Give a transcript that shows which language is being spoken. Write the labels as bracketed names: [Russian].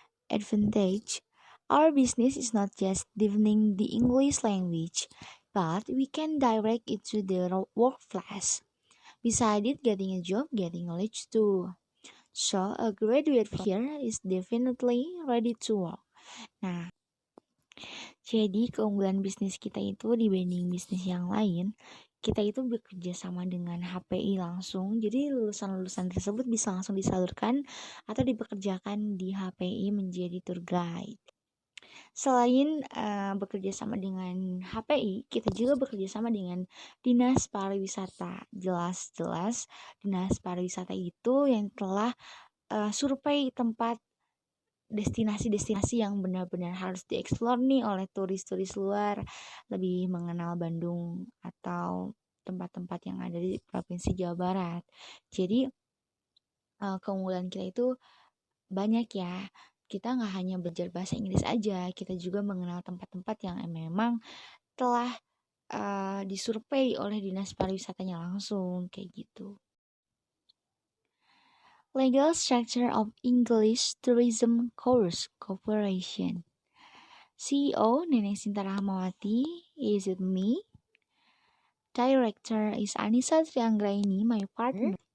[English] Advantage. Our business is not just deepening the English language, but we can direct it to the workplace. Besides it, getting a job, getting knowledge too. So, a graduate from here is definitely ready to work. [Indonesian] Nah, jadi keunggulan bisnis kita itu dibanding bisnis yang lain, kita itu bekerja sama dengan HPI langsung. Jadi lulusan-lulusan tersebut bisa langsung disalurkan atau dipekerjakan di HPI menjadi tour guide. Selain bekerja sama dengan HPI, kita juga bekerja sama dengan Dinas Pariwisata. Jelas-jelas Dinas Pariwisata itu yang telah survei tempat destinasi-destinasi yang benar-benar harus dieksplor nih oleh turis-turis luar, lebih mengenal Bandung atau tempat-tempat yang ada di Provinsi Jawa Barat. Jadi keunggulan kita itu banyak ya. Kita nggak hanya belajar bahasa Inggris aja, kita juga mengenal tempat-tempat yang memang telah disurvei oleh dinas pariwisatanya langsung kayak gitu. [English] Legal structure of English Tourism Course Corporation. CEO Neneng Sinta Rahmawati is with me. Director is Anissa Trianggraini, my partner.